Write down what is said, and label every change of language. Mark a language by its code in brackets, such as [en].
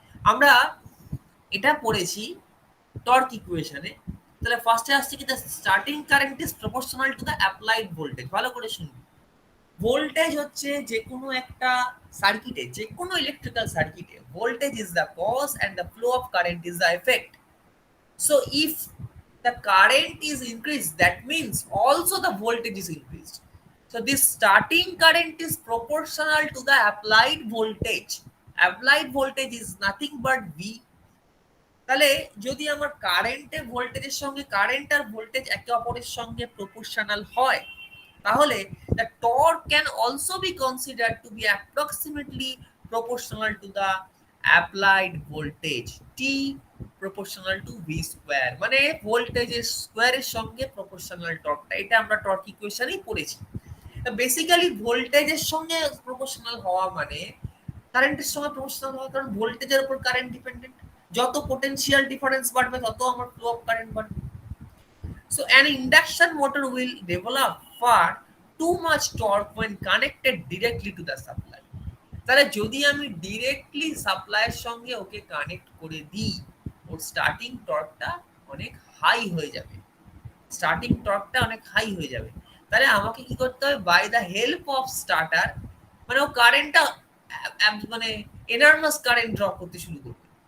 [bn] আমরা এটা পড়েছি টর্ক ইকুয়েশনে। তাহলে ফার্স্টে আসছে কি, [en] The starting current is proportional to the applied voltage. [bn] ভালো করে শুনবি, ভোল্টেজ হচ্ছে যে কোনো একটা সার্কিটে, যে কোনো ইলেকট্রিক্যাল সার্কিটে [en] Voltage is the cause and the flow of current is the effect. So if the current is increased, that means also the voltage is increased. So this starting current is proportional to the applied voltage. Applied voltage is nothing but V. [bn] তাহলে যদি আমার কারেন্টের ভোল্টেজের সঙ্গে current আর voltage একে অপরের সঙ্গে proportional হয়, তাহলে [en] the torque can also be considered to be approximately proportional to the applied voltage, T proportional to V square, [bn] মানে ভোল্টেজের স্কোয়ারের সঙ্গে প্রপোর্শনাল টর্কটা। এটা আমরা টর্ক ইকুয়েশনেই পড়েছি। বেসিক্যালি ভোল্টেজের সঙ্গে প্রপোর্শনাল হওয়া মানে কারেন্টের সঙ্গে প্রপোর্শনাল হওয়া, কারণ ভোল্টেজের উপর কারেন্ট ডিপেন্ডেন্ট। যত পোটেনশিয়াল ডিফারেন্স বাড়বে তত আমার ফ্লো অফ কারেন্ট বাড়বে। [en] So an induction motor will develop far too much torque when connected directly to the supply. [bn] তাহলে যদি আমি ডিরেক্টলি সাপ্লাইয়ের সঙ্গে ওকে কানেক্ট করে দিই, ওর স্টার্টিং টর্কটা অনেক হাই হয়ে যাবে, স্টার্টিং টর্কটা অনেক হাই হয়ে যাবে। তাহলে আমাকে কি করতে হবে, [en] by the help of starter, [bn] মানে ও কারেন্টটা মানে এনার্মাস কারেন্ট ড্র করতে শুরু করবে।